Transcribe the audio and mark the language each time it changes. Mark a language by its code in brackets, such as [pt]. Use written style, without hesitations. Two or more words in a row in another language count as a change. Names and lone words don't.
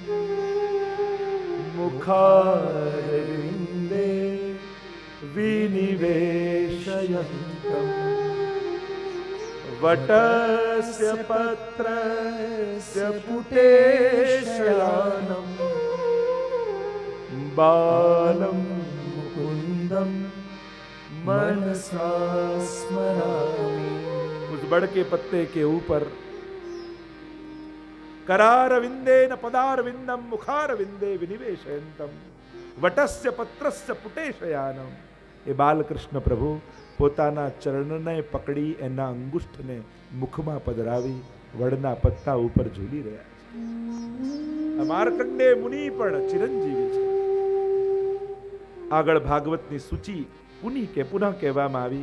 [sa] મુખારવિંદે વિનિવેશયંતમ વટસ્ય પત્રસ્ય પુટેશયાનમ બાલમ મુકુંદમ मनसा स्मरामि। [hi] उस बड़ के पत्ते के ऊपर [sa] करार विंदे न पदार विंदम मुखार विंदे विनिवेशयंतम वटस्य पत्रस्य पुटेशयानम। [gu] એ બાલકૃષ્ણ પ્રભુ પોતાના ચરણને પકડી એના અંગુષ્ઠને મુખમાં પધરાવી વડના પત્તા ઉપર ઝૂલી રહ્યા છે. માર્કંડે મુનિ પણ ચિરંજીવી છે. આગળ ભાગવતની સૂચિ પુની કે પુનઃ કહેવામાં આવી.